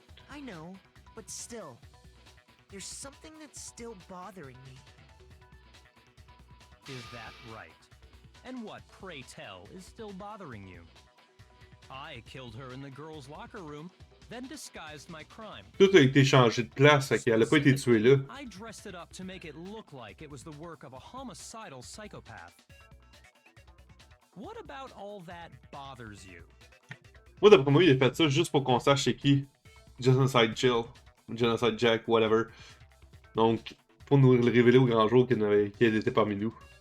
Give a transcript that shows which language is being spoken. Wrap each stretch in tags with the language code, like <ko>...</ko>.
<en>I know, but still, there's something that's still bothering me. Is that right? And what, pray tell, is still bothering you? I killed her in the girls' locker room, then disguised my crime.</en> <fr>Tout a été changé de place, fait qu'elle a pas été tuée là.</fr> <en>I dressed it up to make it look like it was the work of a homicidal psychopath. What about all that bothers you?</en> <fr>Moi, d'après moi, il a fait ça juste pour qu'on sache c'est qui. Genocide Chill, Genocide Jack, whatever. Donc, pour nous le révéler au grand jour qu'elle était parmi nous.</fr>